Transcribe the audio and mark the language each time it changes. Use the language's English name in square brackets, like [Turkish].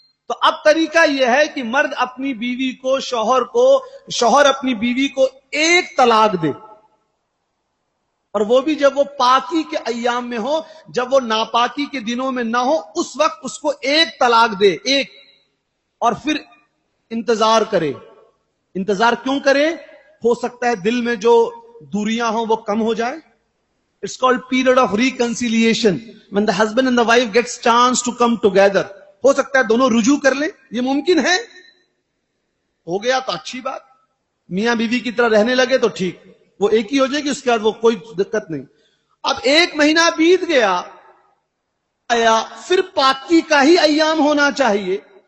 [Urdu] تو اب طریقہ یہ ہے کہ مرد اپنی بیوی کو, شوہر اپنی بیوی کو 1 طلاق دے, اور وہ بھی جب وہ پاکی کے ایام میں ہو, جب وہ ناپاکی کے دنوں میں نہ ہو, اس وقت اس کو 1 طلاق دے, 1, اور پھر انتظار کرے. انتظار کیوں کرے؟ ہو سکتا ہے دل میں جو دوریاں ہوں وہ کم ہو جائے. [English] It's called period of reconciliation. When the husband and the wife gets chance to come together. [Urdu] ہو سکتا ہے دونوں رجوع کر لیں, یہ ممکن ہے. ہو گیا تو اچھی بات, میاں بیوی کی طرح رہنے لگے تو ٹھیک, وہ ایک ہی ہو جائے گی, اس کے بعد وہ کوئی دقت نہیں. اب 1 مہینہ بیت گیا, پھر پاکی کا ہی ایام ہونا چاہیے.